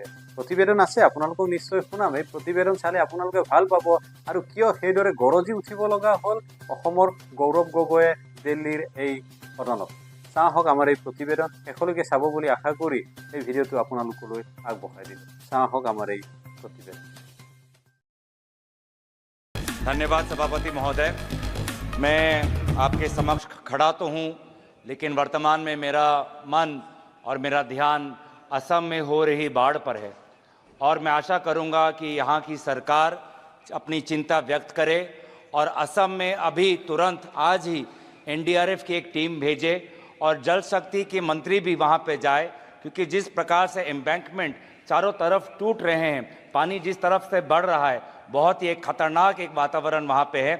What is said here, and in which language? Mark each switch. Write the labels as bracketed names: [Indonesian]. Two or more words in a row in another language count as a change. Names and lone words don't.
[Assamese] প্ৰতিবেদন আছে, আপোনালোকক নিশ্চয় শুনাম। এই প্ৰতিবেদন চালে আপোনালোকে ভাল পাব আৰু কিয় সেইদৰে গৰজি উঠিব লগা হ'ল অসমৰ গৌৰৱ গগৈয়ে দিল্লীৰ এই সদনত। চাওক আমাৰ এই প্ৰতিবেদন শেষলৈকে চাব বুলি আশা কৰি এই ভিডিঅ'টো আপোনালোকলৈ আগবঢ়াই দিলোঁ। চাওক আমাৰ এই প্ৰতিবেদন। [Hindi] धन्यवाद सभापति महोदय। मैं आपके समक्ष खड़ा तो हूँ, लेकिन वर्तमान में मेरा मन और मेरा ध्यान असम में हो रही बाढ़ पर है और मैं आशा करूँगा कि यहाँ की सरकार अपनी चिंता व्यक्त करे और असम में अभी तुरंत आज ही एनडीआरएफ की एक टीम भेजे और जल शक्ति के मंत्री भी वहाँ पे जाए, क्योंकि जिस प्रकार से एम्बैंकमेंट चारों तरफ टूट रहे हैं, पानी जिस तरफ से बढ़ रहा है, बहुत ही एक खतरनाक एक वातावरण वहाँ पे है।